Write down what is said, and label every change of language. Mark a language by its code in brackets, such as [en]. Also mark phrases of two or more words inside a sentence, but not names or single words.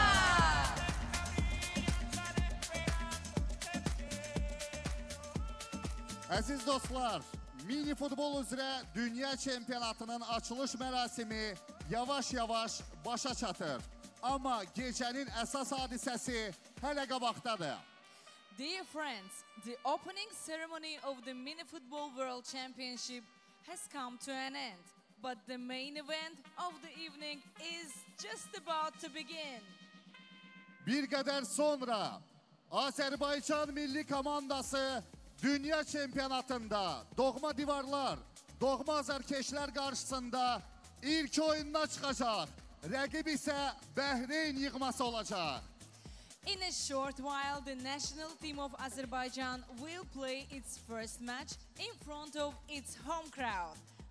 [az] Əziz dostlar, mini futbol üzrə dünya çempionatının açılış mərasimi yavaş-yavaş başa çatır. Amma gecənin əsas hadisəsi hələ qabaqdadır. [en] Dear friends, the opening ceremony of the Mini Football World Championship has come to an end. But the main event of the evening is just about to begin. [az] Bir qədər sonra Azərbaycan milli komandası dünya çempionatında doğma divarlar, doğma azərkeşlər qarşısında ilk oyununa çıxacaq. Rəqib isə Bəhreyn yığması olacaq. [en] In a short while, the national team of Azerbaijan will play its first match in front of its home crowd.